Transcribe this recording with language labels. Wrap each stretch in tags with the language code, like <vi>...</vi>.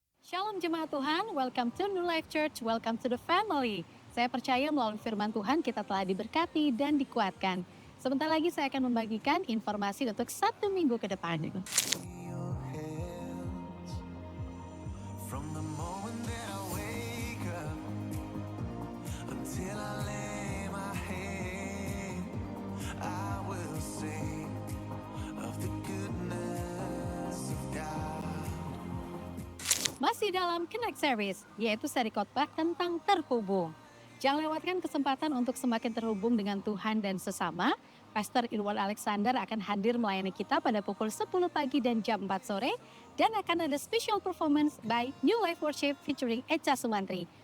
<en>Shalom</en> <id>jemaat Tuhan,</id> <en>welcome to New Life Church, welcome to the family.</en> <id>Saya percaya melalui firman Tuhan kita telah diberkati dan dikuatkan. Sebentar lagi saya akan membagikan informasi untuk 1 minggu ke depan.</id> <en>Your hands from the moment that I wake up until I lay my head. I will sing of the goodness of God.</en> <id>Masih dalam Connect Series, yaitu seri khotbah tentang terhubung. Jangan lewatkan kesempatan untuk semakin terhubung dengan Tuhan dan sesama. Pastor Irwan Alexander akan hadir melayani kita pada pukul 10 pagi dan jam 4 sore. Dan akan ada</id> <en>special performance by</en> <id>New Life Worship featuring Echa Sumantri.</id>